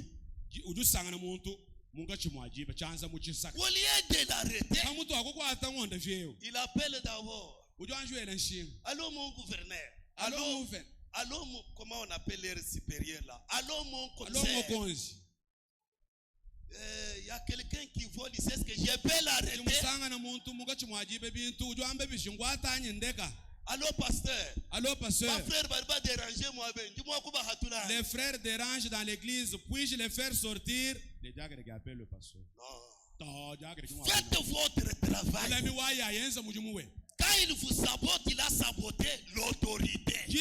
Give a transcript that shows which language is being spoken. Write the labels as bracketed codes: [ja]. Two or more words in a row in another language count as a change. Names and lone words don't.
[fr] Au lieu de l'arrêter, il appelle d'abord, allô mon gouverneur, allô Allô, comment on appelle les supérieurs là? Allô, mon alo conseil. [ln] mokonzi [fr] Il y a quelqu'un qui vole, il sait ce que je peux l'arrêter. [lua] musanga na muntu mugachi mwajibe bintu ujwambe bishingwata anyendeka. [fr] Allô, pasteur. Allô, pasteur. Ma frère va pas déranger moi. Dis-moi comment hatuna. Les frères dérangent dans l'église. Puis-je les faire sortir? Les diacres qui appellent le pasteur. Non. Non. Faites votre travail. Quand il vous sabote, il a saboté l'autorité.